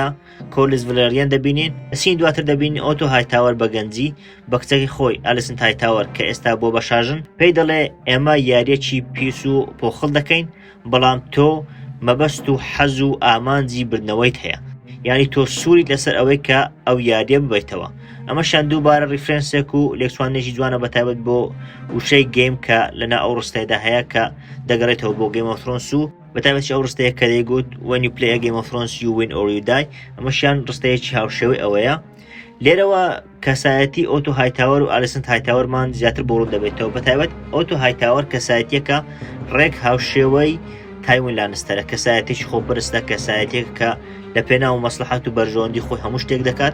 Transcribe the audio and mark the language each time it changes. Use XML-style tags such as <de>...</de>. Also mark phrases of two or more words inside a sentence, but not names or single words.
<ckb>کۆرلیس ڤالێریان دەبینین. ئەسین دواتر دەبینین ئۆتۆ هایتاوەر بە گەنجی بە کچەکەی خۆی ئالیسنت هایتاوەر کە ئێستا بۆ بە شاژن پێی دەڵێ ئێمە یاریەکی پیس و پۆخڵ دەکەین، بەڵام تۆ مەبەست و حەز و ئامانجی بردنەوەیت هەیە، یعنی تۆ سووریت لەسەر ئەوەی کە ئەو یاریە ببیتەوە. ئەمەشان دووبارە ریفرەنسێک و لێکچوانێکی جوانە بەتایبەت بۆ وشەی گەیم کە لەنا ئەو ڕستەیەدا هەیە کە دەگەڕێتەوە بۆ گەیم ئۆف ترۆنز و بەتایبەتی ئەو ڕستەیە کە دەیگوت</ckb> <en>when you play a game of thrones you win or you die.</en> <ckb>ئەمەشیان ڕستەیەکی هاوشێوەی ئەوەیە. لێرەوە کەسایەتی ئۆتۆ هایتاوەر و ئالیسنت هایتاوەرمان زیاتر بۆ ڕوو دەبێتەوە. بەتایبەت ئۆتۆ هایتاوەر کەسایەتیەکە ڕێک هاوشێوەی تایوین لانستەرە، کەسایەتێکی خۆپەرستە، کەسایەتێک کە لە پێناو مەسلحەت و بەرژەوەندی خۆی هەموو شتێک دەکات.</ckb>